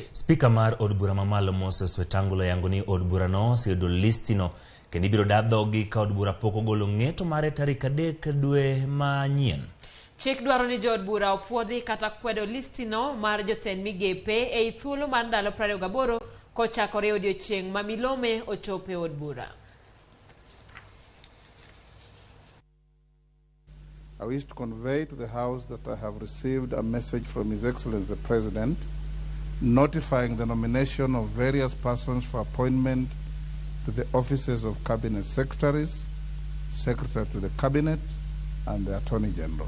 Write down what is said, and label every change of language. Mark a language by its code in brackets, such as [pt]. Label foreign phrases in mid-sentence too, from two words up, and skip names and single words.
[luo] Speaker mar od bura mamalo Moses Wetangula yango ni od bura no oseyudo listino kendo ibiro dadhogi ka od bura pok ogolo ng'eto mare tarik 3 dwe manyien. Chik dwaro ni jo od bura opuodhi kata kwedo listino mar jotend migepe e thuolo mar ndalo 28 kochakore odiechieng' ma milome ochope od bura. [en] I wish to convey to the House that I have received a message from His Excellency the President notifying the nomination of various persons for appointment to the offices of Cabinet Secretaries, Secretary to the Cabinet, and the Attorney General.